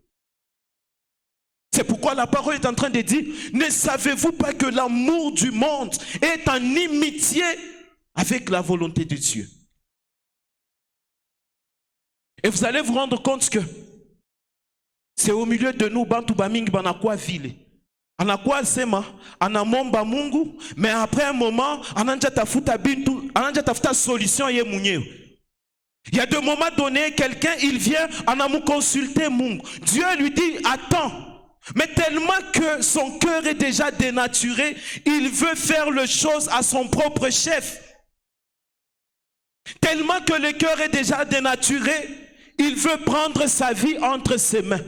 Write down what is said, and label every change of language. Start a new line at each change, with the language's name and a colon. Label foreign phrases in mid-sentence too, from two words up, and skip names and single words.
French: C'est pourquoi la parole est en train de dire, ne savez-vous pas que l'amour du monde est en inimitié avec la volonté de Dieu? Et vous allez vous rendre compte que c'est au milieu de nous,
Swahili: bantu bamingi banakwa vile. Anakwa sema, anamomba Mungu,
French: mais après un moment,
Swahili: ananja tafuta solution ye mwenyewe.
French: Il y a des moments donnés, quelqu'un, il vient,
Swahili: anamu consulter Mungu.
French: Dieu lui dit, attends. Mais tellement que son cœur est déjà dénaturé, il veut faire les choses à son propre chef. Tellement que le cœur est déjà dénaturé, il veut prendre sa vie entre ses mains.